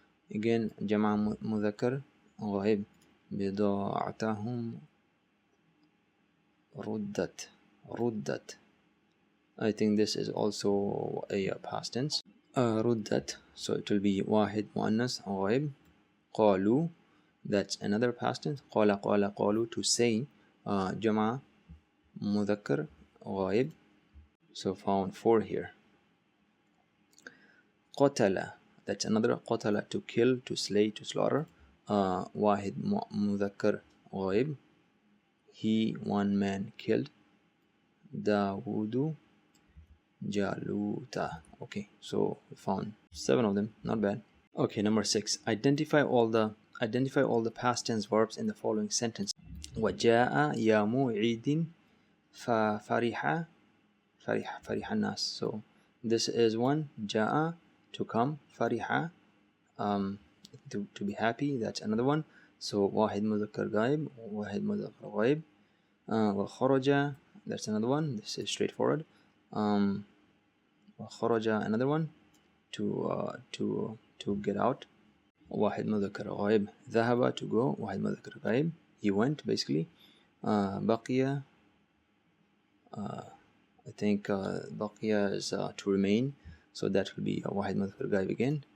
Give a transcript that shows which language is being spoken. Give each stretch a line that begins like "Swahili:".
Arabic: Again, جمع مذكر غائب. بضاعتهم ردت. رُدَّت.
English: I think this is also a past tense. رُدَّت, so it will be
Arabic: واحد مؤنث غائب.
English: قالوا, that's another past tense. قال قالوا, to say.
Arabic: جمع مذكر غائب,
English: so found 4 here. قتل, that's another. قتل, to kill, to slay, to slaughter.
Arabic: واحد مذكر غائب,
English: he, one man, killed.
Arabic: داود جالوتا.
English: Okay, so we found 7 of them, not bad. Okay, number 6. Identify all the past tense verbs in the following sentence.
Arabic: وجاء يوم عيد ففرح الناس.
English: So this is one. جاء, to come. فرح, to be happy. That's another one.
Arabic: So واحد مذكر غائب, واحد مذكر غائب.
English: وخرج, that's another one. This is straightforward. وخرج, another one. To get out.
Arabic: واحد مذكر غائب.
English: ذهب, to go.
Arabic: واحد مذكر غائب,
English: he went, basically. بقي, I think بقي is to remain, so that will be واحد مذكر غائب again.